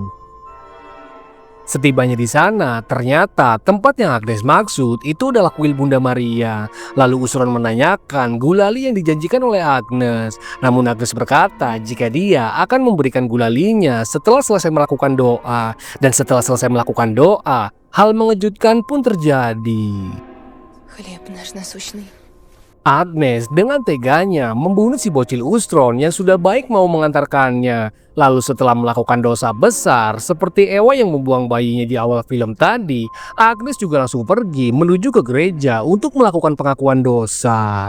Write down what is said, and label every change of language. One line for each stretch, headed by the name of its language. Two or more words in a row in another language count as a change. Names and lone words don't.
Indonesian: Setibanya di sana, ternyata tempat yang Agnes maksud itu adalah kuil Bunda Maria. Lalu Usron menanyakan gulali yang dijanjikan oleh Agnes. Namun Agnes berkata jika dia akan memberikan gulalinya setelah selesai melakukan doa. Dan setelah selesai melakukan doa, hal mengejutkan pun terjadi.
Russian: Хлеб наш насущный.
Indonesian: Agnes dengan teganya membunuh si bocil Usron yang sudah baik mau mengantarkannya. Lalu setelah melakukan dosa besar seperti Ewa yang membuang bayinya di awal film tadi, Agnes juga langsung pergi menuju ke gereja untuk melakukan pengakuan dosa.